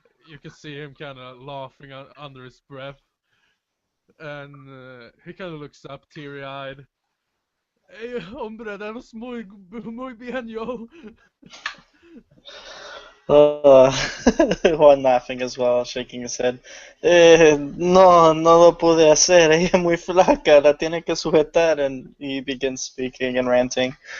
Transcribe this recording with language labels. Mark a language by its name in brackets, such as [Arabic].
[English] You can see him kind of laughing under his breath. And he kind of looks up, teary-eyed. Hey, hombre, that was [Spanish] muy bien, [English] yo. Juan laughing as well, shaking his head. [Spanish] No lo pude hacer. Ella es muy flaca, la tiene que sujetar. [English] And he begins speaking and ranting.